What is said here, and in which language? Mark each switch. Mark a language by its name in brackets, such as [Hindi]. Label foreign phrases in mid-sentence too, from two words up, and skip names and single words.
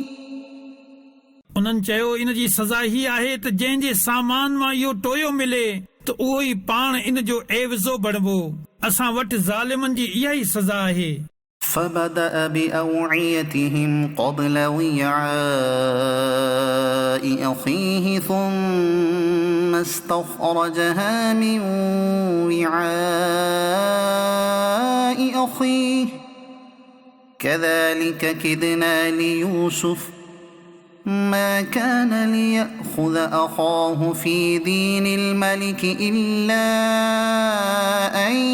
[Sindhi] उन्हनि चयो इन जी सज़ा ही आहे त जंहिंजे सामान मां इहो टोयो मिले त उहो ई पाण इन जो एवज़ो बणिबो. असां वटि ज़ालिमनि जी इहा ई सज़ा आहे. [Arabic] فبدأ بأوعيتهم قبل وعاء أخيه ثم استخرجها من وعاء أخيه كذلك كدنا ليوسف ما كان ليأخذ أخاه في دين الملك إلا أن